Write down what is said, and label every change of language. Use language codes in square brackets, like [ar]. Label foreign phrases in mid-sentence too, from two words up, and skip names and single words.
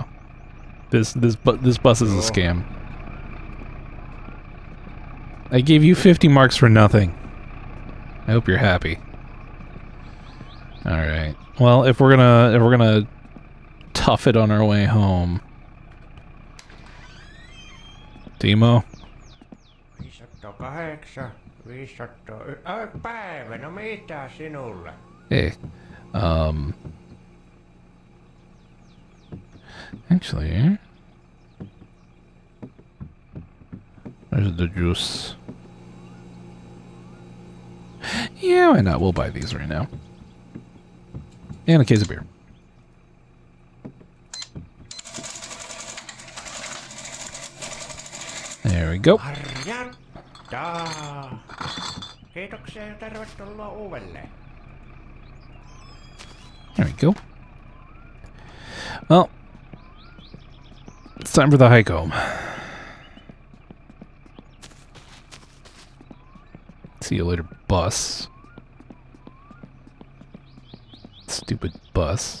[en] This bus is a scam. I gave you 50 marks for nothing. I hope you're happy. All right. Well, if we're gonna tough it on our way home, Timo. 508, 500... [fi] Päivä, no mitä sinulle? [en] Hey. Actually, where's the juice? Yeah, why not? We'll buy these right now. And a case of beer. There we go. [fi] Harjanta! Kiitoksia ja tervetuloa uudelleen. [en] There we go. Well, it's time for the hike home. See you later, bus. Stupid bus.